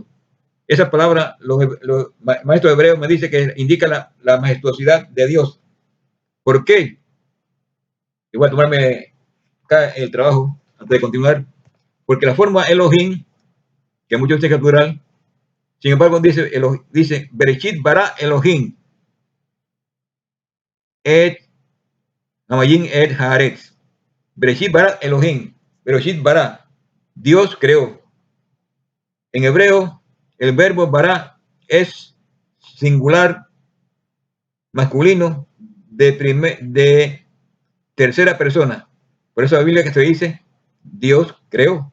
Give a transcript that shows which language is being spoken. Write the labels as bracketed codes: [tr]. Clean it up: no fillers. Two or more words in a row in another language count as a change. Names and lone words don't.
[es] Esa palabra, los maestros hebreos me dicen que indica la majestuosidad de Dios. ¿Por qué? Igual tomarme acá el trabajo antes de continuar. Porque la forma Elohim, que muchos dicen captural, sin embargo dice [he] בראשית ברא אלהים את השמים את הארץ. בראשית ברא אלהים. בראשית ברא. [es] Dios creó. En hebreo, el verbo bara es singular masculino de tercera persona. Por eso la Biblia que se dice Dios creó.